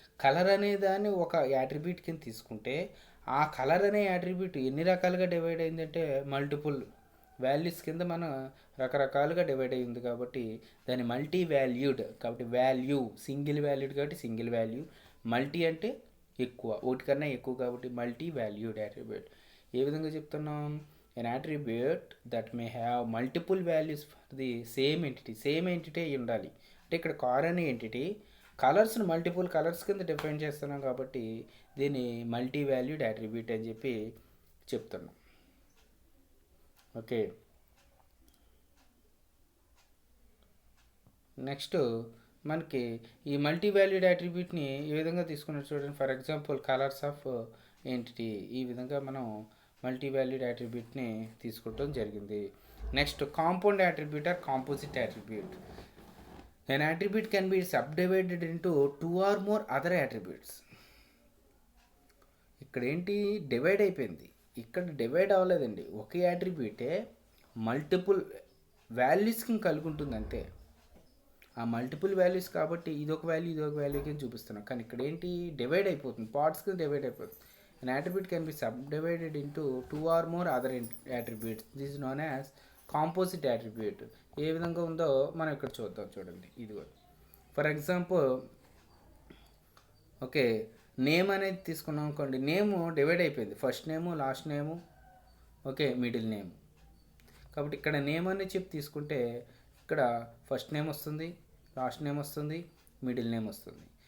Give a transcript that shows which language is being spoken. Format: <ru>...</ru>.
<te>Colour అనే దాన్ని ఒక యాట్రిబ్యూట్ కింద తీసుకుంటే ఆ కలర్ అనే యాట్రిబ్యూట్ ఎన్ని రకాలుగా డివైడ్ అయిందంటే మల్టిపుల్ వాల్యూస్ కింద మనం రకరకాలుగా డివైడ్ అయ్యింది కాబట్టి దాన్ని మల్టీ వాల్యూడ్ కాబట్టి వాల్యూ సింగిల్ వాల్యూడ్ కాబట్టి సింగిల్ వాల్యూ, మల్టీ అంటే ఎక్కువ, ఒకటి కన్నా ఎక్కువ కాబట్టి మల్టీ వాల్యూడ్ యాట్రిబ్యూట్. ఏ విధంగా చెప్తున్నాం?</te> <en>an attribute that may have multiple values for the same entity.</en> <te>Same entity అయి ఉండాలి. అంటే ఇక్కడ కార్ అనే ఎంటిటీ కలర్స్ని మల్టిపుల్ కలర్స్ కింద డిఫైన్ చేస్తున్నాం కాబట్టి దీన్ని మల్టీ వాల్యూడ్ యాట్రిబ్యూట్ అని చెప్పి చెప్తున్నాం. ఓకే, నెక్స్ట్ మనకి ఈ మల్టీ వాల్యూడ్ యాట్రిబ్యూట్ని ఏ విధంగా తీసుకున్నారు చూడండి.</te> <en>for example colours of entity,</en> <te>ఈ విధంగా మనం మల్టీ వాల్యూడ్ యాట్రిబ్యూట్ని తీసుకోవడం జరిగింది. Next compound attribute are composite attribute.</te> <en>an attribute can be subdivided into two or more other attributes.</en> <te>ఇక్కడ ఏంటి డివైడ్ అయిపోయింది, ఇక్కడ డివైడ్ అవ్వలేదండి. ఒకే యాట్రిబ్యూటే మల్టిపుల్ వాల్యూస్కి కలిగి ఉంటుంది అంతే. ఆ మల్టిపుల్ వాల్యూస్ కాబట్టి ఇదొక వాల్యూ ఇదొక వాల్యూ కింద చూపిస్తున్నాం, కానీ ఇక్కడ ఏంటి డివైడ్ అయిపోతుంది, పార్ట్స్ కింద డివైడ్ అయిపోతుంది.</te> <en>an attribute can be subdivided into two or more other attributes. This is known as</en> <te>composite attribute. ఏ విధంగా ఉందో మనం ఇక్కడ చూద్దాం చూడండి. ఇది కూడా ఫర్ ఎగ్జాంపుల్ ఓకే నేమ్ అనేది తీసుకున్నాం అనుకోండి. నేము డివైడ్ అయిపోయింది, ఫస్ట్ నేము లాస్ట్ నేము ఓకే మిడిల్ నేమ్. కాబట్టి ఇక్కడ నేమ్ అనేది చెప్పి తీసుకుంటే ఇక్కడ ఫస్ట్ నేమ్ వస్తుంది, లాస్ట్ నేమ్ వస్తుంది, మిడిల్ నేమ్ వస్తుంది.</te>